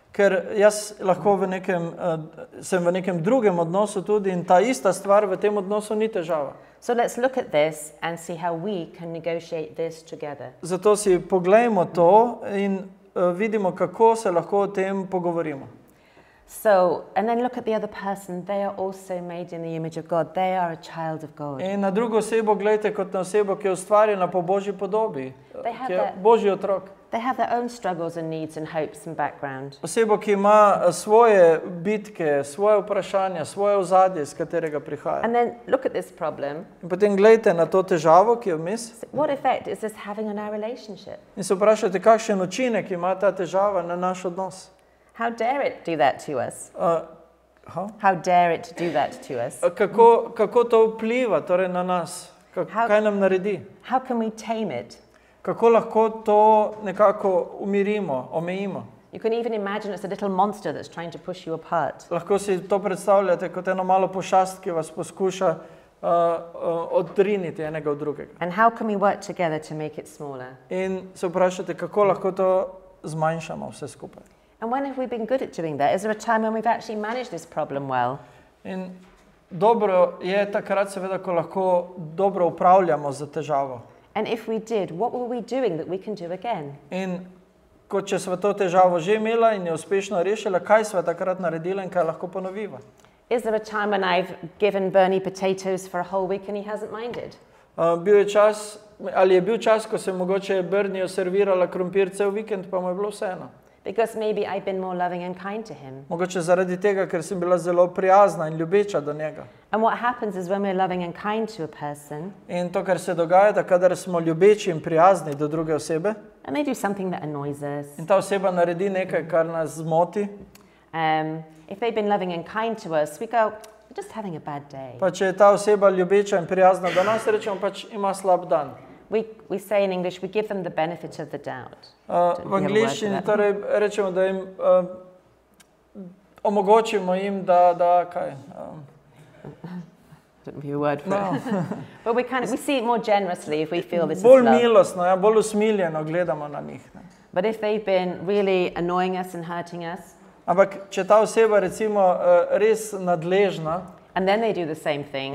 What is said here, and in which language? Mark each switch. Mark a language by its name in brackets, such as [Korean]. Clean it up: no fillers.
[Slovenian] Ker jaz lahko sem v nekem drugem odnosu tudi in ta ista stvar v tem odnosu ni težava. [English] So let's look at this and see how we can negotiate this together. [Slovenian] Zato si poglejmo to in vidimo, kako se lahko o tem pogovorimo. [English] So, and then look at the other person. They are also made in the image of God. They are a child of God. [Slovenian] In na drugo osebo gledajte kot na osebo, ki je ustvarjena po Božji podobi, ki je Božji otrok. [English] They have their own struggles and needs and hopes and background. [Slovenian] Osebo, ki ima svoje bitke, svoje vprašanja, svoje ozadje, iz katerega prihaja. [English] And then look at this problem. [Slovenian] In potem gledajte na to težavo, ki je vmes. [English] What effect is this having on our relationship? [Slovenian] In se vprašajte, kakšen učinek ima ta težava na naš odnos. [English] How dare it do that to us? How? How dare it do that to us? [Slovenian] Kako to vpliva torej na nas? Kaj nam naredi? [English] How can we tame it? [Slovenian] Kako lahko to nekako umirimo, omejimo? [English] You can even imagine it's a little monster that's trying to push you apart. [Slovenian] Lahko si to predstavljate kot eno malo pošast, ki vas poskuša odriniti enega od drugega. [English] And how can we work together to make it smaller? [Slovenian] In se vprašate, kako lahko to zmanjšamo vse skupaj. [English] And when have we been good at doing that? Is there a time when we've actually managed this problem well? [Slovenian] In dobro je takrat seveda, ko lahko dobro upravljamo z težavo. [English] And if we did, what were we doing that we can do again? [Slovenian] In če sva to težavo že imela in je uspešno rešila, kaj sva takrat naredila in kaj lahko ponoviva? [English] Is there a time when I've given Bernie potatoes for a whole week and he hasn't minded? [Slovenian] Ali je bil čas, ko sem mogoče Bernieju servirala krompir cel vikend, pa mu je bilo vseeno? [English] Because maybe I've been more loving and kind to him. [Slovenian] Mogoče zaradi tega, ker sem bila zelo prijazna in ljubeča do njega. [English] And what happens is when we're loving and kind to a person, [Slovenian] In to, kar se dogaja, da kadar smo ljubeči in prijazni do druge osebe, [English] and they do something that annoys us, [Slovenian] in ta oseba naredi nekaj, kar nas zmoti, [English] if they've been loving and kind to us, we go, we're just having a bad day. [Slovenian] pa če je ta oseba ljubeča in prijazna do nas, rečemo pač ima slab dan. [English] We say in English, we give them the benefit of the doubt. [Slovenian] V angleščini torej rečemo, da jim omogočimo jim, da kaj? [English] Don't be a word for it. But we see it more generously if we feel this is [Slovenian] Bolj [English] love. [Slovenian] milostno, bolj usmiljeno gledamo na njih. [English] But if they've been really annoying us and hurting us, [Slovenian] Ampak če ta oseba recimo res nadležna [English] and then they do the same thing,